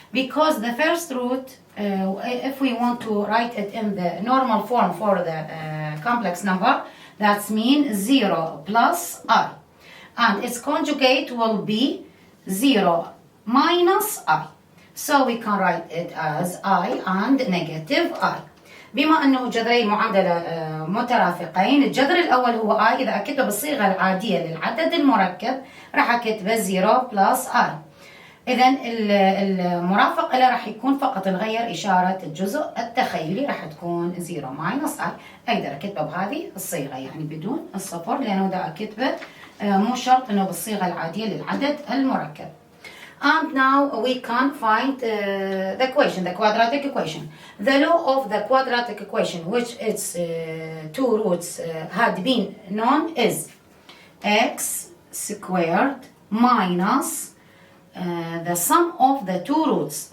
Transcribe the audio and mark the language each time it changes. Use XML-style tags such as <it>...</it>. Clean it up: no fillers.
<en>Because the first root, if we want to write it in the normal form for the complex number, that means 0 plus I. And its conjugate will be 0 minus I. So we can write it as I and negative I.</en> <ar>بما أنه جذري معادلة مترافقين، الجذر الأول هو I. إذا أكتبه بالصيغة العادية للعدد المركب راح أكتبه 0 plus I. إذن المرافق له راح يكون فقط نغير إشارة الجزء التخيلي، راح تكون 0 minus I. أقدر أكتبه بهذه الصيغة يعني بدون الصفر، لأنه إذا أكتبه مو شرط أنه بالصيغة العادية للعدد المركب.</ar> <en>And now we can find the equation, the quadratic equation. The law of the quadratic equation, which its two roots had been known, is x squared minus the sum of the two roots.</en>